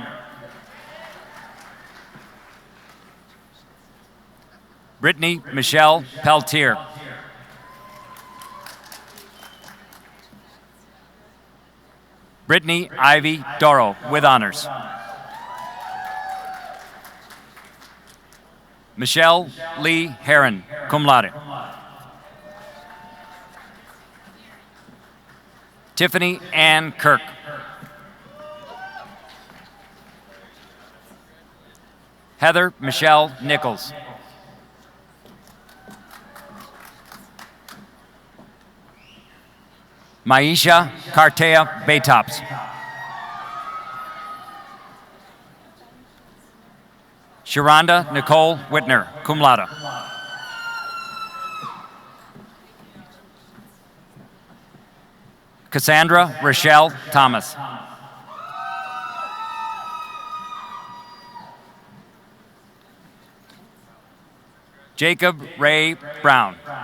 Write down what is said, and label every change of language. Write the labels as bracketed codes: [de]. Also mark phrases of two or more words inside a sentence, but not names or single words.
[en] Brittany Michelle Peltier. Brittany Ivy Doro with honors. Michelle Lee Heron, [la] cum laude. [en] Tiffany Ann Kirk. Heather Michelle Nichols. Maisha Cartea Baytops. Sharonda Nicole Whitner, [la] cum laude. [en] Cassandra Rochelle Thomas. Jacob Ray Brown.